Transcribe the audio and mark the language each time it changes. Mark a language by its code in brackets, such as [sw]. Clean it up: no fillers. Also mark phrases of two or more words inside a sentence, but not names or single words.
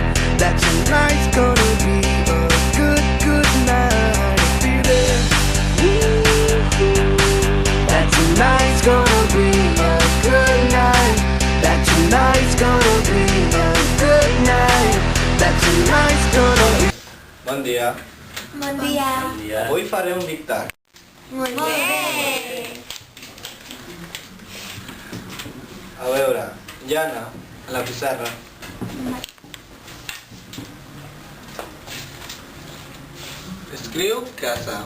[en] That tonight's gonna be a good night. A feeling that tonight's gonna be a good night. That tonight's gonna be a good night. That tonight's gonna be. [ca] Bon dia. Bon dia. Avui faré un dictat. Molt bé. A veure, Jana, a la pissarra. Escriu casa.